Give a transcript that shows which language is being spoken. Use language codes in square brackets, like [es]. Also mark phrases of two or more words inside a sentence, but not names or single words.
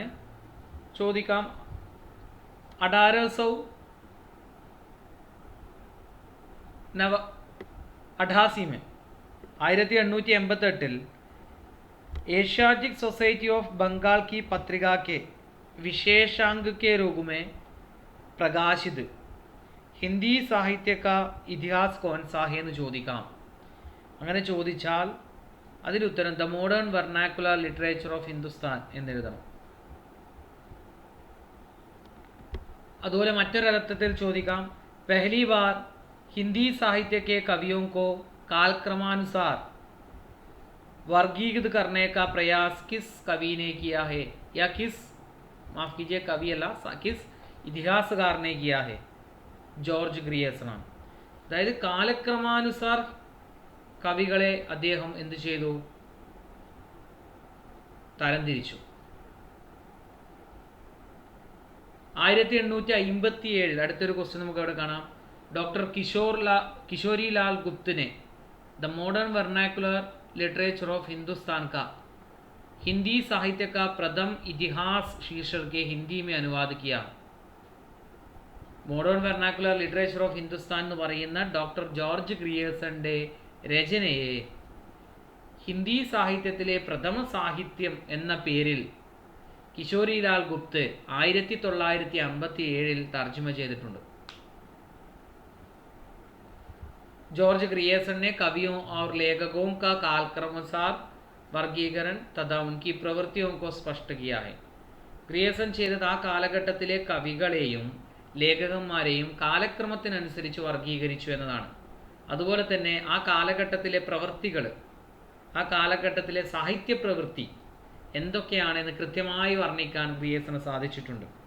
[hi] ചോദിക്കാം, 1888 में 1888 एशियाटिक सोसाइटी ऑफ बंगाल की पत्रिका के विशेषांक के रूप में प्रकाशित हिंदी साहित्य का इतिहास कौन सा है [ml] എന്ന് ചോദിക്കാം. അങ്ങനെ ചോദിച്ചാൽ അതിലുത്തരം ദ മോഡേൺ വെർണാക്കുലർ ലിറ്ററേച്ചർ ഓഫ് ഹിന്ദുസ്ഥാൻ എന്നെഴുതണം. അതുപോലെ മറ്റൊരർത്ഥത്തിൽ ചോദിക്കാം, [hi] पहली बार हिंदी साहित्य के कवियों को कालक्रमानुसार वर्गीकृत करने का प्रयास किस कवि ने किया है, या किस, माफ कीजिए कवि अല്ല, किस ഇതിഹാസകാർ ने किया है? [ml] ജോർജ് ഗ്രിയേഴ്സൺ ആണ്. അതായത് കാലക്രമാനുസാർ കവികളെ അദ്ദേഹം എന്ത് ചെയ്തു? തരംതിരിച്ചു. 1857 അടുത്തൊരു ക്വസ്റ്റ്യൻ നമുക്ക് അവിടെ കാണാം. [hi] ഡോക്ടർ കിഷോരിലാൽ ഗുപ്തനെ द मॉडर्न वर्नाकुलर लिटरेचर ऑफ हिंदुस्तान का हिंदी साहित्य का प्रथम इतिहास शीर्षक के हिंदी में अनुवाद किया. [ml] മോഡേൺ വെർനാക്കുലർ ലിറ്ററേച്ചർ ഓഫ് ഹിന്ദുസ്ഥാൻ എന്ന് പറയുന്ന ഡോക്ടർ ജോർജ് ഗ്രിയേഴ്സന്റെ രചനയെ ഹിന്ദി സാഹിത്യത്തിലെ പ്രഥമ സാഹിത്യം എന്ന പേരിൽ കിശോരിലാൽ ഗുപ്ത് 1957 തർജ്ജമ ചെയ്തിട്ടുണ്ട്. [hi] जॉर्ज ग्रियर्सन ने कवियों और लेखकों का कालक्रमानुसार वर्गीकरण तथा उनकी प्रवृत्तियों को स्पष्ट किया है. [ml] ഗ്രിയേഴ്സൺ ചെയ്തത് ആ കാലഘട്ടത്തിലെ കവികളെയും ലേഖകന്മാരെയും കാലക്രമത്തിനനുസരിച്ച് വർഗീകരിച്ചു എന്നതാണ്. അതുപോലെ തന്നെ ആ കാലഘട്ടത്തിലെ പ്രവൃത്തികൾ, ആ കാലഘട്ടത്തിലെ സാഹിത്യ പ്രവൃത്തി എന്തൊക്കെയാണെന്ന് കൃത്യമായി വർണ്ണിക്കാൻ ഗ്രിയേഴ്സന് സാധിച്ചിട്ടുണ്ട്.